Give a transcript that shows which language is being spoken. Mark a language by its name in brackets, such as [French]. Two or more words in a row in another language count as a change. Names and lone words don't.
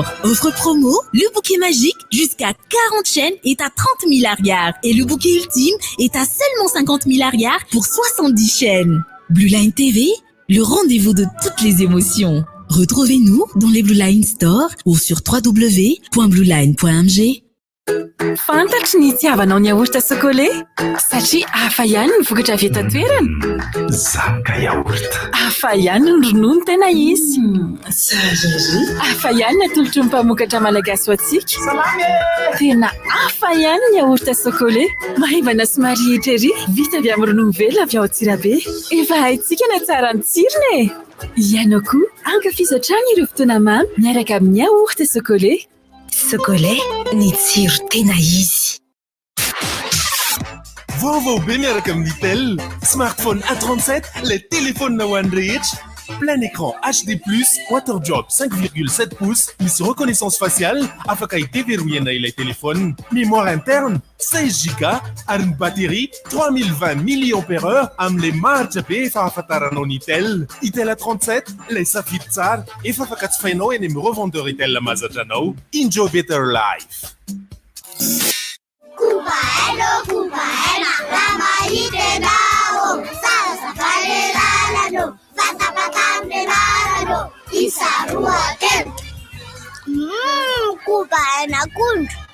[French] Offre promo, le bouquet magique jusqu'à 40 chaînes est à 30 000 arrières et le bouquet ultime est à seulement 50 000 arrières pour 70 chaînes. Blue Line TV, le rendez-vous de toutes les émotions. Retrouvez-nous dans les Blue Line Store ou sur www.blueline.mg. [Malagasy] Fantatry ny itiavanao ny [French] yaourt chocolé [Malagasy] satria hafa ihany ny vokatra avy eto an-toerana. Zaka yaourt. Hafa ihany ny ronono tena izy. Hafa ihany ny atolotry ny mpamokatra malagasy ho antsika. Tena hafa ihany ny [French] yaourt chocolé. [Malagasy] Maivana somary eritrery vita avy amin'ny ronono velona avy ao Antsirabe. Efa haintsika na tsara ny tsirony e. Ianao koa ankafizo hatrany ireo fotoana mamy miaraka amin'ny [French] yaourt chocolé. [Malagasy] Chocolat, ny tsiro tena izy. Vaovao be miaraka amin'ny Itel. [French] Smartphone A37, les téléphones One Reach. Plein écran HD+, [Malagasy] WaterJob 5,7 pouces, misy [French] reconnaissance faciale, [Malagasy] afaka iteveroyana ilay téléphone. [French] Mémoire interne, [Malagasy] 16 Go, ary ny batterie 3020 mAh amin'le maritra be efa ahafantaranao ny Itel. Itel A37, lay safidy tsara, efa afaka jifainao eny amin'ny revendeur Itel mahazatra anao. [English] Enjoy better life. Kubaina kundu.